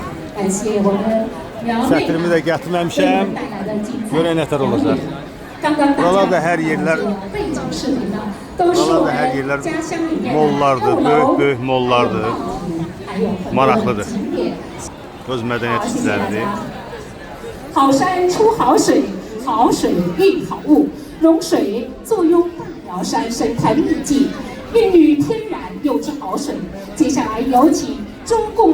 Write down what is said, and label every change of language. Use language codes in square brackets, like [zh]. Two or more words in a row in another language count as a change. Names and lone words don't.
[az] Sətrimi də gətirməmişəm. Görək nətər olacaq. Buralar da hər yerlər mollardır, böyük mollardır. Maraqlıdır. Öz mədəniyyət işləridir. [zh] 好山出好水，好水遇好物，融水坐拥大苗山生态秘境，孕育天然有机好水。接下来有请中共。